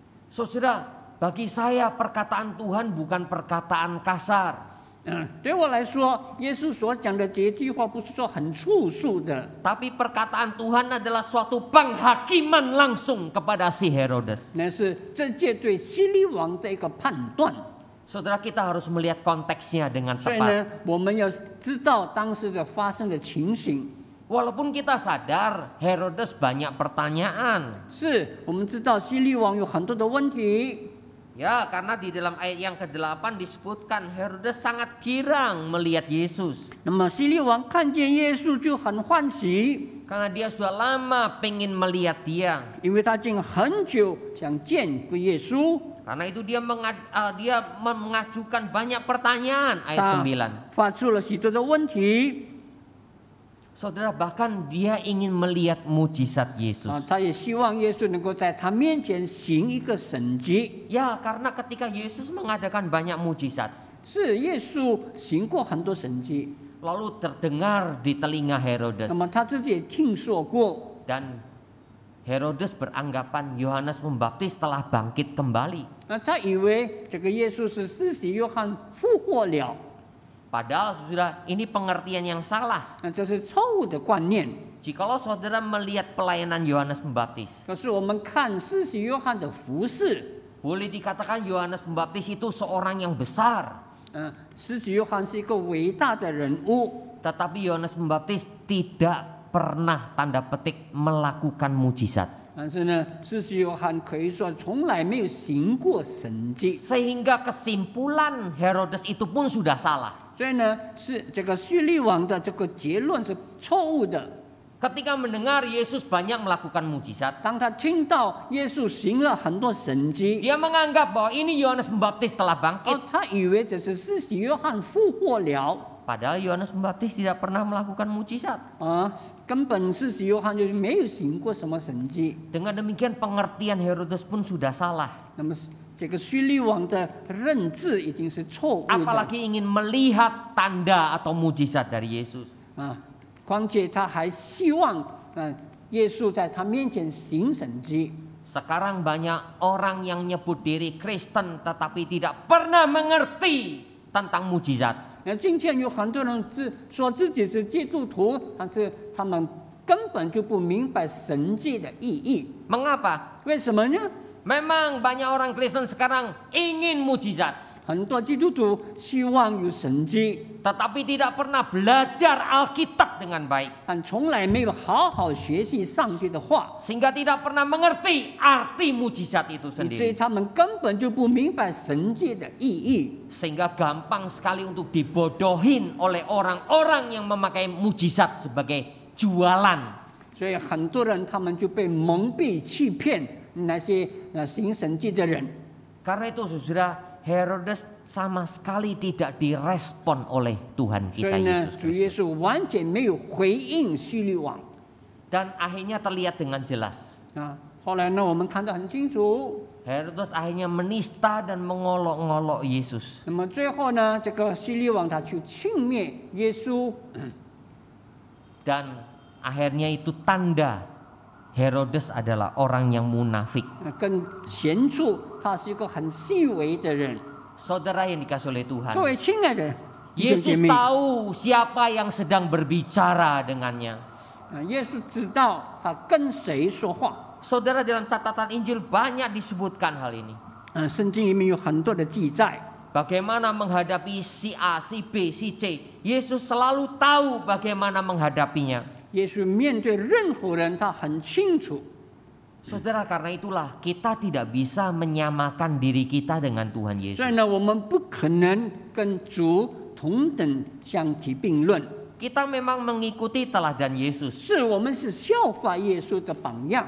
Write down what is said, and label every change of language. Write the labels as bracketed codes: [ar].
[id] Saudara, bagi saya perkataan Tuhan bukan perkataan kasar. [zh] 对我来说，耶稣所讲的这句话不是说很粗俗的， [id] Tapi perkataan Tuhan adalah suatu penghakiman langsung kepada si Herodes. [zh] 那是直接对希律王的一个判断。 [id] Saudara, kita harus melihat konteksnya dengan [zh] 所以 [id] tepat. [zh] 呢，我们要知道当时的发生的情形。 [id] Walaupun kita sadar Herodes banyak pertanyaan. [zh] 是我们知道希律王有很多的问题， [id] Ya, karena di dalam ayat yang ke-8 disebutkan Herodes sangat girang melihat Yesus. [zh] 那么希律王看见耶稣就很欢喜， [id] Karena dia sudah lama pengen melihat dia. [zh] 因为他已经很久想见过耶稣。 [id] Karena itu dia mengajukan banyak pertanyaan ayat [zh] 他 [id] 9. [zh] 发出了许多的问题 [id] Saudara, bahkan dia ingin melihat mujizat Yesus. [zh] 他也希望耶稣能够在他面前行一个神迹。 [id] Ya, karena ketika Yesus mengadakan banyak mujizat, [zh] 是耶稣行过很多神迹， [id] lalu terdengar di telinga Herodes. [zh] 那么他自己也听说过， [id] Dan Herodes beranggapan Yohanes Pembaptis telah bangkit kembali. [zh] 那他以为这个耶稣是施洗约翰复活了， [id] Padahal saudara, ini pengertian yang salah. [zh] 那这是错误的观念。 [id] Jikalau saudara melihat pelayanan Yohanes Pembaptis, [zh] 可是我们看施洗约翰的服事， [id] boleh dikatakan Yohanes Pembaptis itu seorang yang besar. [zh] 施洗约翰是一个伟大的人物， [id] Tetapi Yohanes Pembaptis tidak pernah tanda petik melakukan mujizat. [zh] 但是呢，施洗约翰可以说从来没有行过神迹， [id] Sehingga kesimpulan Herodes itu pun sudah salah. [zh] 所以呢，是这个叙利王的这个结论是错误的。 [id] Ketika mendengar Yesus banyak melakukan mujizat, [zh] 当他听到耶稣行了很多神迹， [id] dia menganggap bahwa ini Yohanes Pembaptis telah bangkit. [zh] 他以为这是施洗约翰复活了。 [id] Padahal Yohanes Pembaptis tidak pernah melakukan mujizat. [zh] 根本是约翰就是没有行过什么神迹。 [id] Dengan demikian pengertian Herodes pun sudah salah. [zh] 那么这个叙利王的认知已经是错误的。 [id] Apalagi ingin melihat tanda atau mujizat dari Yesus. [zh] 况且他还希望耶稣在他面前行神迹。 [id] Sekarang banyak orang yang nyebut diri Kristen tetapi tidak pernah mengerti tentang mujizat. [zh] 今天有很多人说自己是基督徒，但是他们根本就不明白神迹的意义。 [id] Mengapa? [zh] 为什么呢？ [id] Memang banyak orang Kristen sekarang ingin mujizat, [zh] 很多基督徒希望有神迹， [id] tetapi tidak pernah belajar Alkitab dengan baik, [zh] 但从来没有好好学习上帝的话， [id] sehingga tidak pernah mengerti arti mujizat itu [zh] 所以 [id] sendiri, [zh] 他们根本就不明白神迹的意义， [id] sehingga gampang sekali untuk dibodohin oleh orang-orang yang memakai mujizat sebagai jualan. [zh] 所以很多人他们就被蒙蔽欺骗那些行神迹的人。 [id] Karena itu saudara, Herodes sama sekali tidak direspon oleh Tuhan [zh] 所 [id] kita [zh] 以呢， [id] Yesus [zh] 主耶 [id] Kristus. [zh] 稣完全没有回应叙利王 [id] Dan akhirnya terlihat dengan jelas. [zh] 后来呢，我们看得很清楚。 [id] Herodes akhirnya menista dan mengolok-ngolok Yesus. [zh] 那么最后呢，这个叙利王他去轻蔑耶稣， [id] Dan akhirnya itu tanda Herodes adalah orang yang munafik. [zh] 更显出他是一个很细微的人。 [id] Saudara yang dikasih oleh Tuhan, [zh] 各位亲爱的弟兄姐 [id] Yesus [zh] 妹， [id] tahu siapa yang sedang berbicara dengannya. [zh] 耶稣知道他跟谁说话。 [id] Saudara, dalam catatan Injil banyak disebutkan hal ini. [zh] 圣经里面有很多的记载， [id] Bagaimana menghadapi si A, si B, si C. Yesus selalu tahu bagaimana menghadapinya. [zh] 耶稣面对任何人，他很清楚。 [id] Saudara, karena itulah kita tidak bisa menyamakan diri kita dengan Tuhan [zh] 所以 [id] Yesus. [zh] 呢，我们不可能跟主同等相提并论。 [id] Kita memang mengikuti teladan Yesus. [zh] 是我们是效法耶稣的榜样，